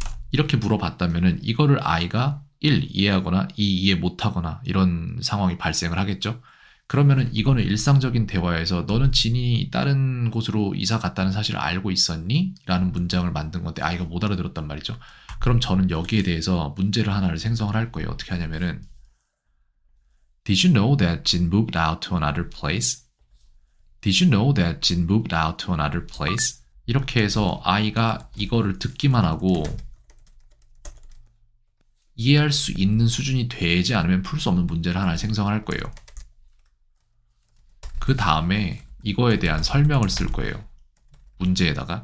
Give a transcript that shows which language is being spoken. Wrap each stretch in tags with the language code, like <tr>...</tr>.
<ko>이렇게 물어봤다면은 이거를 아이가 1. 이해하거나 2. 이해 못하거나 이런 상황이 발생을 하겠죠. 그러면은 이거는 일상적인 대화에서 너는 진이 다른 곳으로 이사 갔다는 사실을 알고 있었니? 라는 문장을 만든 건데 아이가 못 알아들었단 말이죠. 그럼 저는 여기에 대해서 문제를 하나를 생성을 할 거예요. 어떻게 하냐면은</ko> <en>Did you know that Jin moved out to another place? Did you know that Jin moved out to another place?</en> <ko>이렇게 해서 아이가 이거를 듣기만 하고 이해할 수 있는 수준이 되지 않으면 풀 수 없는 문제를 하나 생성할 거예요. 그 다음에 이거에 대한 설명을 쓸 거예요. 문제에다가.</ko>